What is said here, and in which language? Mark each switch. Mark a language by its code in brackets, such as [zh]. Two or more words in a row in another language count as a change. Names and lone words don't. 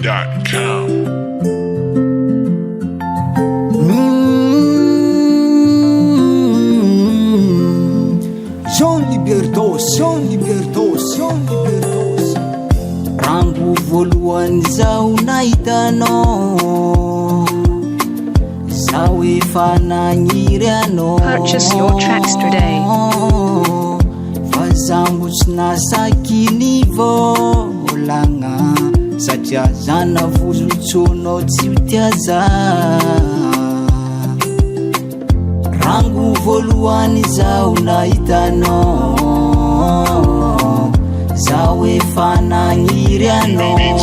[mg] Libertos. Rango voalohany zao nahitanao zao efa nagniry anao. [en] Purchase your tracks today. [mg] Fa zambo tsy nasaky ny volagna satria zana vozotsonao tsy ho tia za. Rango voalohany zao nahitanao zao efa nagniry anao.